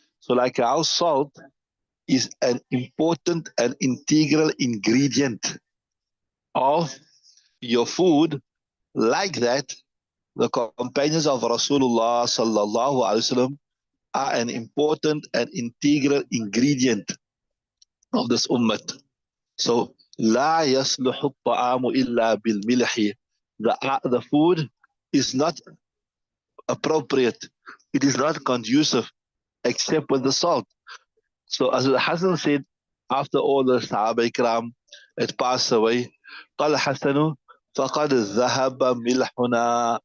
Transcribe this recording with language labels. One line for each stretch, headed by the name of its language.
English: So like how salt is an important and integral ingredient of your food, like that, the companions of Rasulullah sallallahu alaihi wasallam are an important and integral ingredient of this ummah.
Arabic: So لا يصلح الطعام إلا بالملح.
English: The food is not appropriate. It is not conducive except with the salt. So as Hassan said, after all the Sahaba Ikram had passed away,
Arabic: قال حسن فقد ذهب ملحنا.